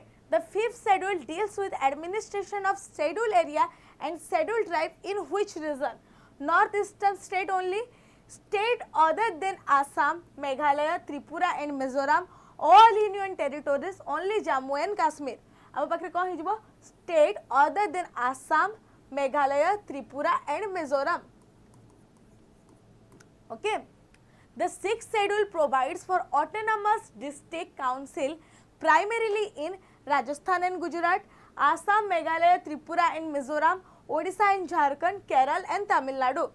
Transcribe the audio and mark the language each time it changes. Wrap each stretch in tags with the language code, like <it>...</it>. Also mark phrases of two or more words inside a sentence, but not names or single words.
<en>The 5th schedule deals with administration of scheduled area and scheduled tribe in which region? Northeastern state only. State other than Assam, Meghalaya, Tripura and Mizoram, all union territories, only Jammu and Kashmir.</en> <or>ଏବେ ପାଖେ କେଉଁ ହେବ?</or> <en>State other than Assam, Meghalaya, Tripura and Mizoram. Okay. The 6th schedule provides for autonomous district council primarily in Rajasthan and Gujarat, Assam, Meghalaya, Tripura and Mizoram, Odisha and Jharkhand, Kerala and Tamil Nadu.</en>